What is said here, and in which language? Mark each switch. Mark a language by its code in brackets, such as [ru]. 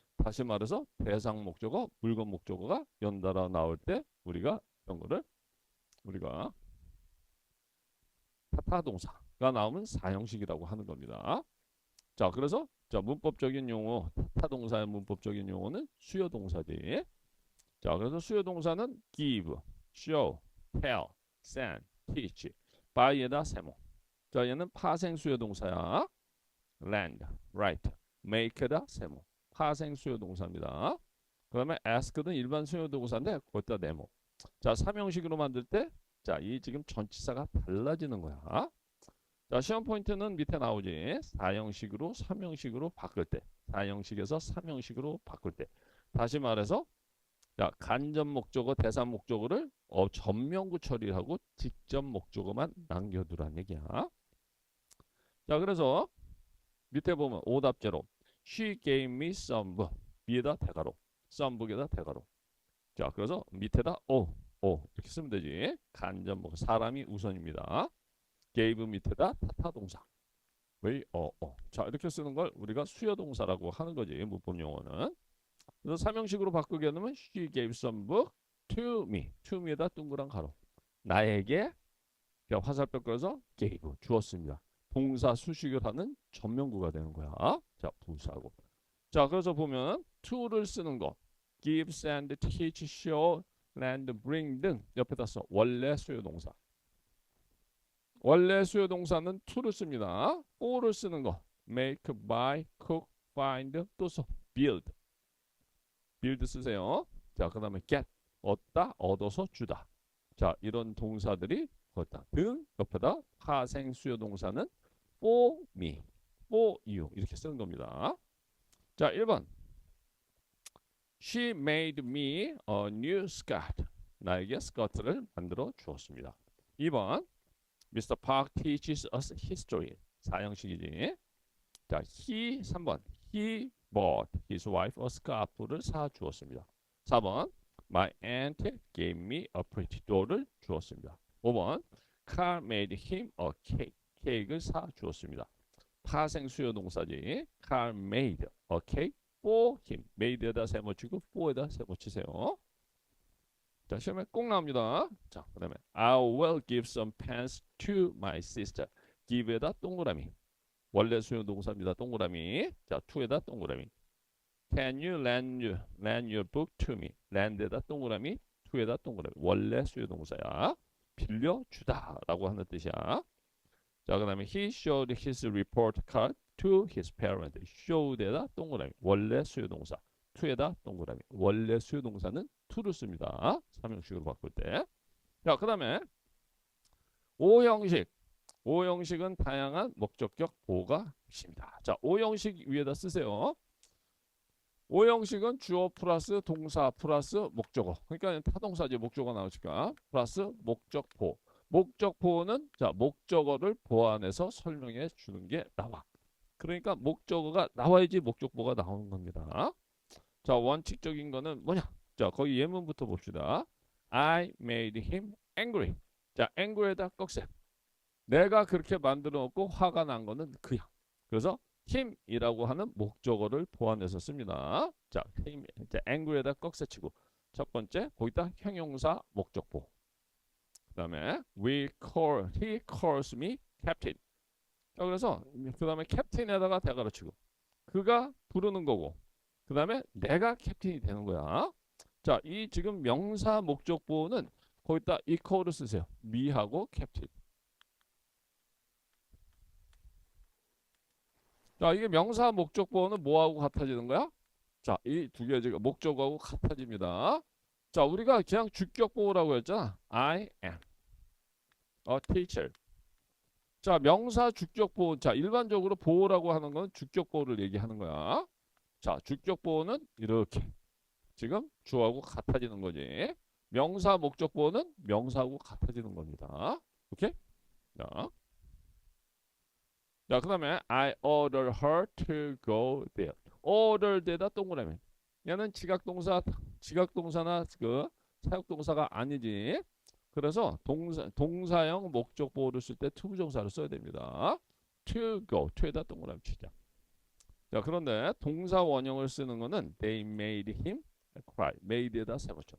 [ko] 다시 말해서 대상 목적어, 물건 목적어가 연달아 나올 때 우리가 이런 거를 우리가 타타 동사가 나오면 사형식이라고 하는 겁니다. 자, 그래서 자, 문법적인 용어, 타타 동사의 문법적인 용어는 수요 동사지. 자, 그래서 수요 동사는 [en] give, show, tell, send, teach, buy [ko] 에다 세모. 자, 얘는 파생 수요 동사야. [en] lend, write, make에다 [ko] 세모. 파생 수요 동사입니다. 그 다음에 ask는 일반 수요 동사인데 거기다 네모. 자, 삼형식으로 만들 때 자, 이 지금 전치사가 달라지는 거야. 자, 시험 포인트는 밑에 나오지. 4형식으로 3형식으로 바꿀 때. 4형식에서 3형식으로 바꿀 때. 다시 말해서 자, 간접 목적어, 대상 목적어를 전면구 처리하고 직접 목적어만 남겨두란 얘기야. 자, 그래서 밑에 보면 오답제로 [en] She gave me some book. [ko] 위에다 대가로. some book에다 대가로. 자, 그래서 밑에다 이렇게 쓰면 되지. 간접 목적 사람이 우선입니다. gave 밑에다 타타동사. 왜 자, 이렇게 쓰는 걸 우리가 수요동사라고 하는 거지. 문법 용어는. 그래서 삼형식으로 바꾸게 되면 [en] she gave some book to me. [ko] to me에다 둥그란 가로. 나에게 화살표 꺼서 gave 주었습니다. 동사 수식을 하는 전면구가 되는 거야. 자, 부사고. 자, 그래서 보면 to를 쓰는 거. [en] give, send, teach, show, lend, bring [ko] 등 옆에다 써. 원래 수요동사. 원래 수요동사는 to를 씁니다. for를 쓰는 거. [en] make, buy, cook, find, [ko] 또 써. build. build 쓰세요. 자, 그 다음에 get. 얻다, 얻어서 주다. 자, 이런 동사들이 걷다. 등 옆에다 파생 수요 동사는 for me, for you 이렇게 쓰는 겁니다. [en] 자, 1번. She made me a new skirt. [ko] 나에게 스커트를 만들어 주었습니다. 2번. Mr. [en] Park teaches us history. [ko] 4형식이지. 자, 3번. [en] He bought his wife a scarf를 [ko] 사 주었습니다. 4번. [en] My aunt gave me a pretty doll을 [ko] 주었습니다. [en] 5번. Carl made him a cake. [ko] 케이크를 사 주었습니다. 파생 수요 동사지. [en] Carl made a cake for him. [ko] made에다 세모치고 for에다 세모치세요. 자, 시험에 꼭 나옵니다. 자, 그 다음에 [en] I will give some pens to my sister. [ko] give에다 동그라미. 원래 수요 동사입니다. 동그라미. 자, to에다 동그라미. [en] Can you lend your book to me? [ko] lend에다 동그라미, to에다 동그라미. 원래 수요 동사야. 빌려주다라고 하는 뜻이야. 자, 그 다음에 [en] he showed his report card to his parents. [ko] showed에다 동그라미. 원래 수요 동사. to에다 동그라미. 원래 수요 동사는 to를 씁니다. 3형식으로 바꿀 때. 자, 그 다음에 5형식. 5형식은 다양한 목적격 보호가 있습니다. 자, 5형식 위에다 쓰세요. 5형식은 주어 플러스 동사 플러스 목적어. 그러니까 타동사지 목적어 나오니까 플러스 목적보. 목적보는 자, 목적어를 보완해서 설명해 주는 게 나와. 그러니까 목적어가 나와야지 목적보가 나오는 겁니다. 자, 원칙적인 거는 뭐냐? 자, 거기 예문부터 봅시다. [en] I made him angry. 자, angry에다 [ko] 꺽쇠. 내가 그렇게 만들어 놓고 화가 난 거는 그야. 그래서 힘이라고 하는 목적어를 보완해서 씁니다. 자, 힘, 이제 angry에다 꺽쇠치고 첫 번째 거기다 형용사 목적보. 그다음에 [en] he calls me captain. [ko] 자, 그래서 그다음에 captain에다가 대가로 치고 그가 부르는 거고 그다음에 내가 캡틴이 되는 거야. 자, 이 지금 명사 목적보는 거기다 equal을 쓰세요. [en] me하고 captain. [ko] 자, 이게 명사 목적보어는 뭐하고 같아지는 거야? 자, 이 두 개 지금 목적어하고 같아집니다. 자, 우리가 그냥 주격보어라고 했잖아. [en] I am a teacher. [ko] 자, 명사 주격보어. 자, 일반적으로 보어라고 하는 건 주격보어를 얘기하는 거야. 자, 주격보어는 이렇게 지금 주어하고 같아지는 거지. 명사 목적보어는 명사하고 같아지는 겁니다. 오케이? 자. 자, 그 다음에 [en] I order her to go there. [ko] order에다 동그라미. 얘는 지각동사나 그 사역동사가 아니지. 그래서 동사형 목적보호를 쓸 때 to 부정사를 써야 됩니다. to go, to에다 동그라미 치자. 자, 그런데 동사 원형을 쓰는 거는 [en] they made him cry. [ko] made에다 세워쳐.